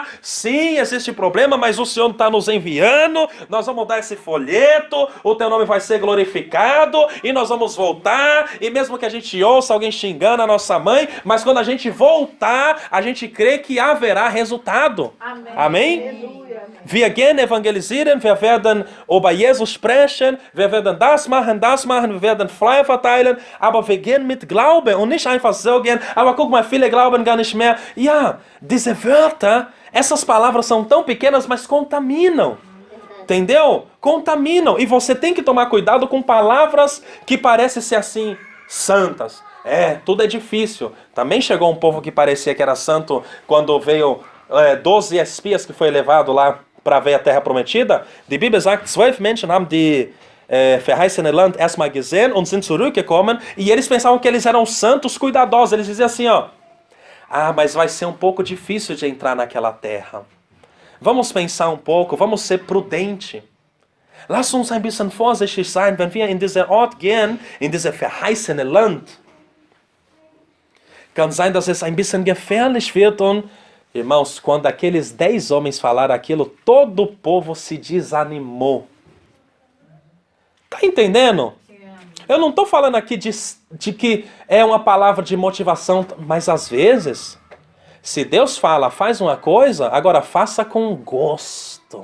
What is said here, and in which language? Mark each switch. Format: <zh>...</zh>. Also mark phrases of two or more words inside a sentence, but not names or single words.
<pt>Sim, existe problema, mas o Senhor está nos enviando. Nós vamos dar esse folheto, o teu nome vai ser glorificado e nós vamos voltar. E mesmo que a gente ouça alguém xingando a nossa mãe, mas quando a gente voltar, a gente crê que haverá resultado. Amém. Amém?</pt> <de>Wir gehen evangelisieren, wir werden über Jesus sprechen, wir werden das machen, wir werden Flyer verteilen, aber wir gehen mit Glauben und nicht einfach so gehen, aber guck mal, viele glauben gar nicht mehr. Ja, diese Wörter,</de> <pt>essas palavras são tão pequenas, mas contaminam. Entendeu? Contaminam. E você tem que tomar cuidado com palavras que parecem ser assim, santas. Tudo é difícil. Também chegou um povo que parecia que era santo quando veio 12 espias que foi levado lá para ver a Terra Prometida.</pt> <de>Die Bibel sagt, 12 Menschen haben die verheißene Land erstmal gesehen und sind zurückgekommen.</de> <pt>E eles pensavam que eles eram santos cuidadosos. Eles diziam assim, ó, mas vai ser um pouco difícil de entrar naquela terra. Vamos pensar um pouco, vamos ser prudente.</pt> <de>Lass uns ein bisschen vorsichtig sein, wenn wir in diesen Ort gehen, in diese verheißene Land. Kann sein, dass es ein bisschen gefährlich wird und</de> <pt>irmãos, quando aqueles 10 homens falaram aquilo, todo o povo se desanimou. Tá entendendo? Eu não estou falando aqui de que é uma palavra de motivação, mas às vezes, se Deus fala, faz uma coisa, agora faça com gosto.</pt>